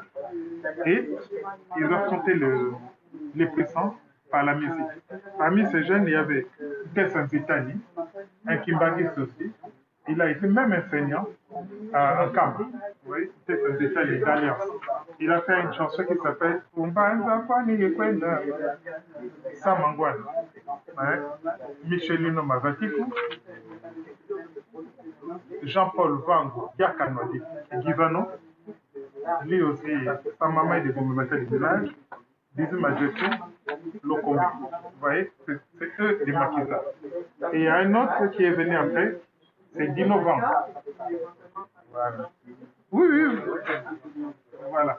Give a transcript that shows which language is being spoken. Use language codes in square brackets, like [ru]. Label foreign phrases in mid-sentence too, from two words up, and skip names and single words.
[fr] Et ils ont affronté les puissants par la musique. Parmi ces jeunes, il y avait Tessan Zitani, un Kimbangiste aussi. Il a été même enseignant en Camp. Oui, Tessan Zitani d'Alliance. Il a fait une chanson qui s'appelle Umbanza Kwani Yekwenda Samangwana. Michelino Mavatiku. Jean-Paul Vango, Yakanodi, Givano, lui aussi, sa maman est de Goumimata du village, Dizima Djekou, Lokombi. Vous voyez, c'est eux des maquisards. Et il y a un autre qui est venu après, c'est Dino Vango. Voilà. Oui, oui, oui. Voilà.